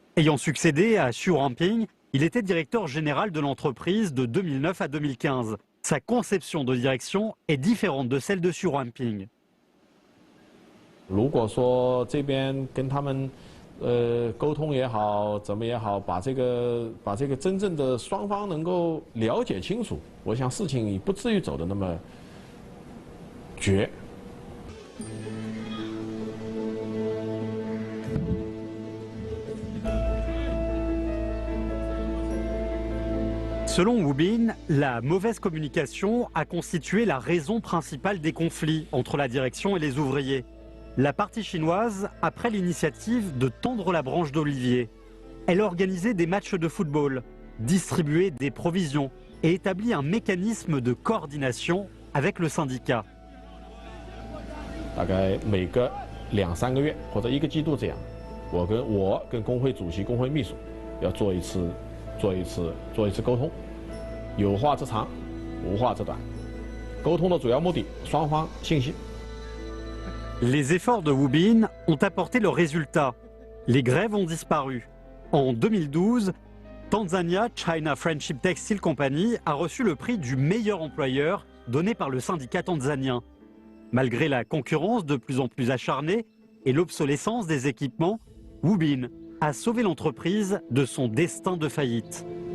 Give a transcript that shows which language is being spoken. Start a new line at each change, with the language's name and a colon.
French: Ayant succédé à Xu Ranping, il était directeur général de l'entreprise de 2009 à 2015. Sa conception de direction est différente de celle de Xu Ranping.
Chinese: 如果说这边跟他们沟通也好，怎么也好，把这个真正的双方能够了解清楚，我想事情也不至于走得那么绝。
French: Selon Wu Bin, la mauvaise communication a constitué la raison principale des conflits entre la direction et les ouvriers. La partie chinoise a pris l'initiative de tondre la branche d'olivier. Elle a organisé des matchs de football, distribué des provisions et établi un mécanisme de coordination avec le syndicat.
Chinese: 大概每个2、3个月或者1个季度这样，我跟工会主席、工会秘书要做一次沟通，有话则长，无话则短。沟通的主要目的，双方信息。
French: Les efforts de Wu Bin ont apporté leurs résultats. Les grèves ont disparu. En 2012, Tanzania China Friendship Textile Company a reçu le prix du meilleur employeur donné par le syndicat tanzanien. Malgré la concurrence de plus en plus acharnée et l'obsolescence des équipements, Wu Bin a sauvé l'entreprise de son destin de faillite.